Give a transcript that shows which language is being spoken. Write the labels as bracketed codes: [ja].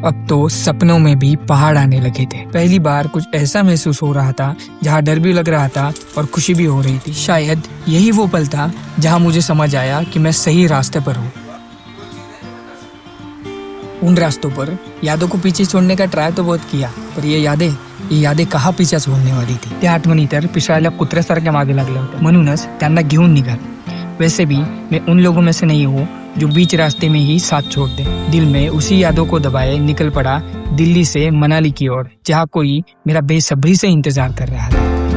[hi] अब तो सपनों में भी पहाड़ आने लगे थे। पहली बार कुछ ऐसा महसूस हो रहा था जहाँ डर भी लग रहा था और खुशी भी हो रही थी। शायद यही वो पल था जहाँ मुझे समझ आया कि मैं सही रास्ते पर हूँ। उन रास्तों पर यादों को पीछे छोड़ने का ट्राई तो बहुत किया, पर ये यादें कहाँ पीछे सोडणे वाली थी। [mr] त्या आठवणी तर पिसाळ्याला कुत्र्यासारख्या मागे लागल्या होत्या, म्हणूनच त्यांना घेऊन निघालो। [hi] वैसे भी मैं उन लोगों में से नहीं हूँ जो बीच रास्ते में ही साथ छोड़ दे। दिल में उसी यादों को दबाए निकल पड़ा दिल्ली से मनाली की ओर, जहाँ कोई मेरा बेसब्री से इंतजार कर रहा था।